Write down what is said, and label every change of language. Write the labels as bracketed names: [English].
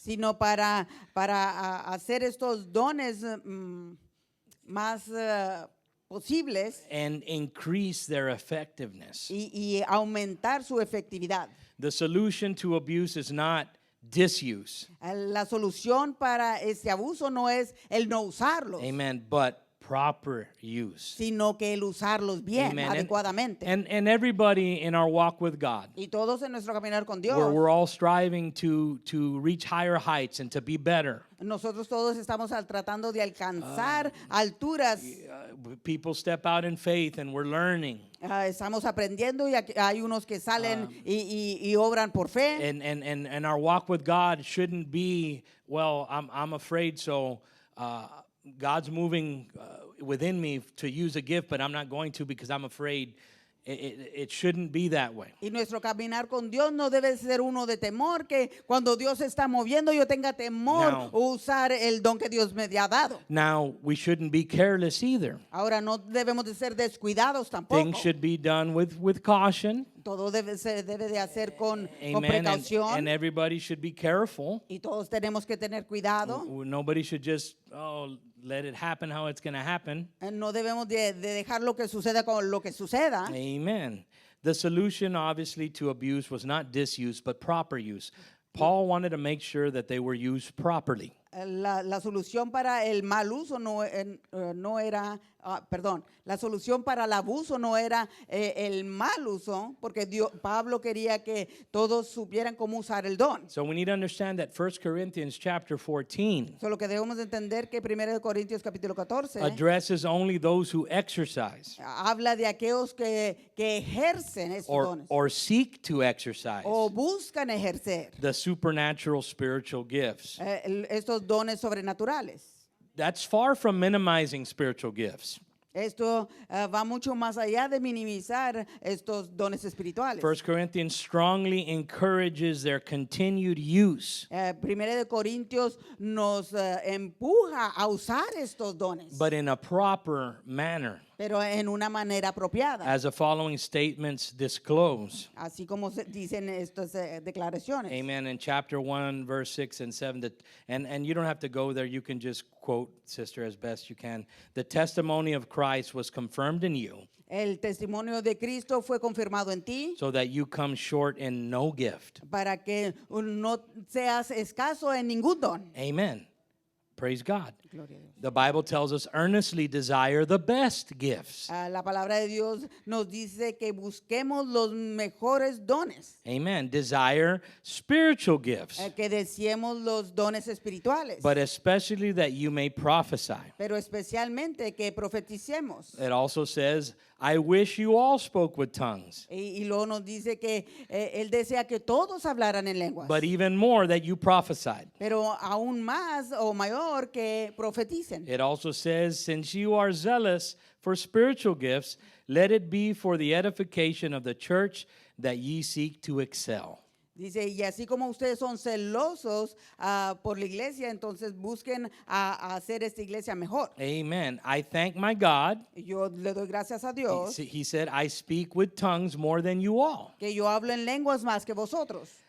[Spanish] sino para hacer estos dones más posibles [English] and increase their effectiveness. [Spanish] y aumentar su efectividad. [English] The solution to abuse is not disuse. [Spanish] La solución para este abuso no es el no usarlos, [English] Amen. But proper use. [Spanish] sino que el usarlos bien, [English] Amen. [Spanish] adecuadamente. [English] And everybody in our walk with God, [Spanish] Y todos en nuestro caminar con Dios, [English] we're all striving to reach higher heights and to be better. [Spanish] nosotros todos estamos tratando de alcanzar alturas. [English] People step out in faith and we're learning. [Spanish] Estamos aprendiendo y hay unos que salen y obran por fe. [English] And our walk with God shouldn't be, well, I'm afraid, so God's moving within me to use a gift, but I'm not going to because I'm afraid. It shouldn't be that way. [Spanish] Y nuestro caminar con Dios no debe ser uno de temor, que cuando Dios está moviendo yo tenga temor No. usar el don que Dios me ha dado. [English] Now, we shouldn't be careless either. [Spanish] Ahora no debemos de ser descuidados tampoco. [English] Things should be done with caution. [Spanish] Todo se debe de hacer con [English] Amen. [Spanish] precaución. [English] And everybody should be careful. [Spanish] Y todos tenemos que tener cuidado. [English] Nobody should just, let it happen how it's going to happen. [Spanish] No debemos de dejar lo que suceda con lo que suceda. [English] Amen. The solution, obviously, to abuse was not disuse, but proper use. Paul wanted to make sure that they were used properly. [Spanish] La solución para el mal uso no era, perdón, la solución para el abuso no era el mal uso, porque Pablo quería que todos supieran cómo usar el don. [English] So we need to understand that 1 Corinthians chapter 14 [Spanish] Solo que debemos de entender que 1 Corintios capítulo 14 [English] addresses only those who exercise [Spanish] habla de aquellos que ejercen estos dones [English] or seek to exercise [Spanish] o buscan ejercer [English] the supernatural spiritual gifts. [Spanish] estos dones sobrenaturales. [English] That's far from minimizing spiritual gifts. [Spanish] Esto va mucho más allá de minimizar estos dones espirituales. [English] 1 Corinthians strongly encourages their continued use, [Spanish] Primera de Corintios nos empuja a usar estos dones, [English] but in a proper manner, [Spanish] pero en una manera apropiada, [English] as the following statements disclose. [Spanish] así como se dicen estas declaraciones. [English] Amen. In chapter 1, verse 6 and 7, and you don't have to go there, you can just quote, sister, as best you can. The testimony of Christ was confirmed in you, [Spanish] El testimonio de Cristo fue confirmado en ti [English] so that you come short in no gift. [Spanish] para que no seas escaso en ningún don. [English] Amen. Praise God. [Spanish] Gloria a Dios. [English] The Bible tells us earnestly desire the best gifts. [Spanish] La palabra de Dios nos dice que busquemos los mejores dones, [English] Amen. Desire spiritual gifts, [Spanish] que deseemos los dones espirituales, [English] but especially that you may prophesy. [Spanish] pero especialmente que profeticemos. [English] It also says, I wish you all spoke with tongues, [Spanish] Y luego nos dice que Él desea que todos hablaran en lenguas, [English] but even more that you prophesied. [Spanish] pero aún más o mayor que profeticen. [English] It also says, since you are zealous for spiritual gifts, let it be for the edification of the church that ye seek to excel. [Spanish] Dice, y así como ustedes son celosos por la iglesia, entonces busquen a hacer esta iglesia mejor. [English] Amen. I thank my God. [Spanish] Yo le doy gracias a Dios [English] He said, I speak with tongues more than you all. [Spanish] que yo hablo en lenguas más que vosotros.